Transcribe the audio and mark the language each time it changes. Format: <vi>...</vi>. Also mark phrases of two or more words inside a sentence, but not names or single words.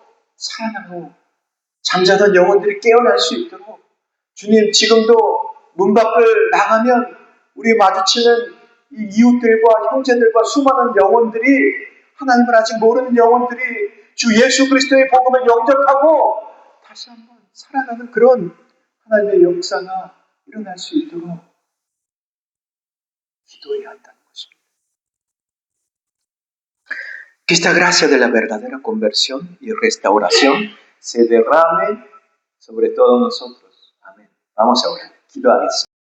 <ko>살아나고 잠자던 영혼들이 깨어날 수 있도록 주님 지금도 문 밖을 나가면 우리 마주치는 이 이웃들과 형제들과 수많은 영혼들이 하나님을 아직 모르는 영혼들이 주 예수 그리스도의 복음을 영접하고 다시 한번 살아가는 그런 하나님의 역사가 일어날 수 있도록 기도해야 한다는 것입니다.</ko> <es>Que esta gracia de la verdadera conversión y restauración se derrame sobre todos nosotros. Amén. Vamos a orar.</es> <ko>기도하겠습니다.</ko>